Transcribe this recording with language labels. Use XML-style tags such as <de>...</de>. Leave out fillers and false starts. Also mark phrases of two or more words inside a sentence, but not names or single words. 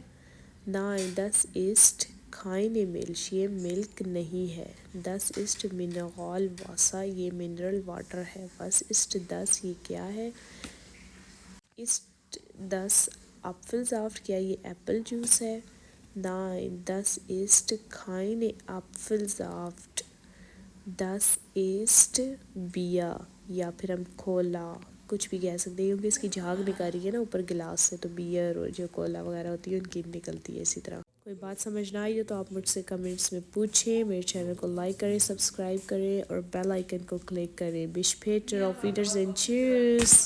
<de>Nein, das ist kein Milch,</de> <hi>ये मिल्क नहीं है।</hi> <de>das ist Mineral Wasser,</de> <hi>ये मिनरल वाटर है।</hi> <de>was ist das,</de> <hi>ये क्या है।</hi> <de>ist das Apfelsaft,</de> <hi>क्या ये एप्पल जूस है?</hi> <de>9, das ist keine Apfelsaft, das ist Bier,</de> <hi>या फिर हम कोला कुछ भी कह सकते हैं क्योंकि इसकी झाग निकल रही है ना ऊपर गिलास से, तो बियर और जो कोला वगैरह होती है उनकी निकलती है इसी तरह। कोई बात समझ ना आई हो तो आप मुझसे कमेंट्स में पूछें। मेरे चैनल को लाइक करें, सब्सक्राइब करें और बेल आइकन को क्लिक करें।</hi> <de>bis später, auf Wiedersehen, tschüss।</de>